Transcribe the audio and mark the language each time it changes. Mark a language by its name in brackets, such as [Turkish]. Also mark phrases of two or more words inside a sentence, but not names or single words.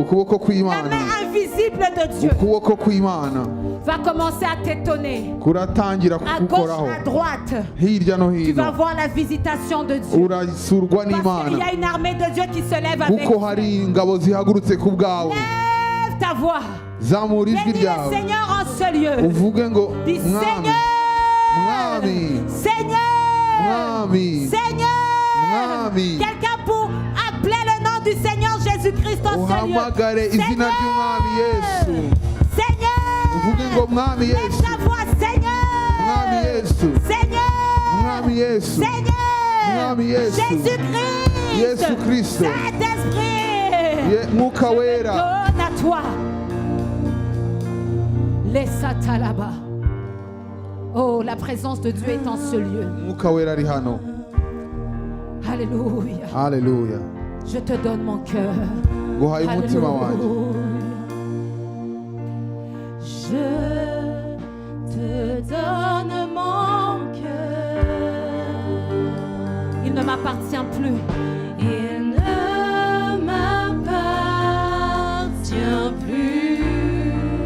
[Rundi] Ukuboko [French] La [Rundi] kw'Imana. [French] main invisible de Dieu [Rundi] Ukuboko kw'Imana [French] va commencer à t'étonner. [Rundi] kuratangira [French] À gauche, [Rundi] kugukoraho. [French] à droite. [Rundi] Hirya no [French] Tu vas [Rundi] hino [French] voir la visitation de Dieu. [Rundi] urasurwa [French] Parce qu'il y [Rundi] n'Imana. [French] a une armée de Dieu qui se lève avec [Rundi] Kuko [French] toi. [Rundi] hari ingabo zihagurutse ku bwawe. [French] Lève ta voix. [Rundi] Zamura ijwi [French] Bénis le [Rundi] ryawe. [French] Seigneur en ce lieu. [Rundi] Uvuge ngo [French] Dis [Rundi] mwami, [French] Seigneur. [Rundi] mwami, [French] Seigneur. [Rundi] mwami, [French] Seigneur. [Rundi] mwami. [French] Quelqu'un pour appeler le nom du Seigneur Jésus-Christ en ce lieu. [Rundi] Uhamagare izina ry'umwami Yesu. Uvuge ngo [French] Seigneur. [Rundi] mwami [French] Lève [Rundi] Yesu. [French] ta voix, [Rundi] Mwami [French] Seigneur. [Rundi] Yesu. [French] Seigneur. [Rundi] Mwami Yesu. [French] Seigneur. [Rundi] Mwami Yesu. [French] Jésus-Christ. [Rundi] Yesu Kristo. [French] Saint-Esprit. [Rundi] Mwuka wera. [French] Donne à toi. Laisse-ta là-bas. Oh, la présence de Dieu est en ce lieu. [Rundi] Mwuka wera ari hano. [French] Alléluia. [Rundi] Haleluya. [French] Je te donne mon cœur. [Rundi] Guhaye umutima wanjye. [French] Je te donne mon cœur. Il ne m'appartient plus. Il ne m'appartient plus.